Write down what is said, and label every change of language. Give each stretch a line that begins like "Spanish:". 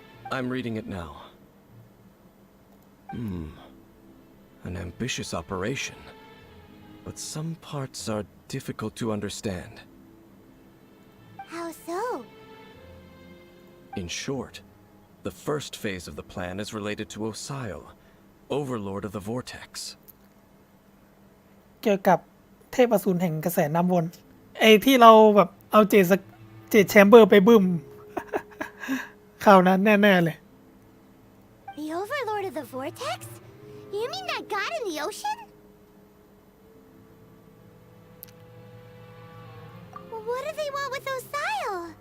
English: I'm reading it now. An ambitious operation. But some parts are difficult to understand. How so? In short, the first phase of the plan is related to Osial, Overlord of the Vortex.
Thai: เกี่ยวกับเทพอสูรแห่งกระแสน้ำวนไอ้ที่เราแบบเอาเจดแชมเบอร์ไปบึ้ม คราวนั้นแน่ๆเลย
English: The Overlord of the Vortex? You mean that god in the ocean? What do they want with Osial?